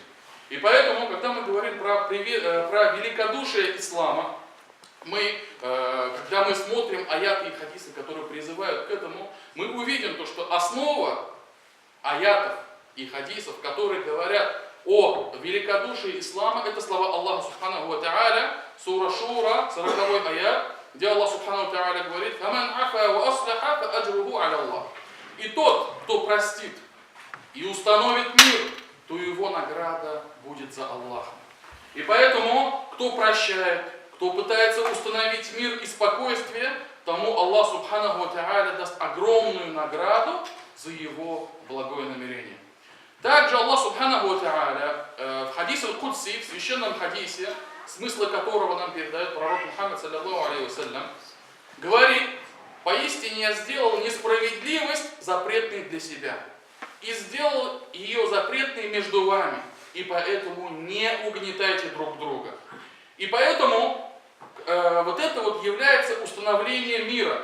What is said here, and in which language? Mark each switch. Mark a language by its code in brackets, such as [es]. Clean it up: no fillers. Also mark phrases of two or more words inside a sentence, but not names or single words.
[ru] И поэтому, когда мы говорим про великодушие ислама, когда мы смотрим аяты и хадисы, которые призывают к этому, мы увидим то, что основа аятов и хадисов, которые говорят о великодушии ислама, это слова Аллаха [ar] سبحانه وتعالى, [ru] сура Шура, 40 аят, где Аллах [ar] سبحانه وتعالى [ru] говорит: [ar] «فمن عفا وأصلح فأجره على الله». [ru] И тот, кто простит и установит мир, то его награда будет за Аллахом. И поэтому, кто прощает, кто пытается установить мир и спокойствие, тому Аллах [ar] سبحانه وتعالى [ru] даст огромную награду за его благое намерение. Также Аллах [ar] سبحانه وتعالى [ru] в хадисе Аль-Кудси, в священном хадисе, смысл которого нам передает пророк Мухаммад [ar] صلى الله عليه وسلم, [ru] говорит: «Поистине я сделал несправедливость запретной для себя и сделал ее запретной между вами, и поэтому не угнетайте друг друга». И поэтому вот это вот является установление мира.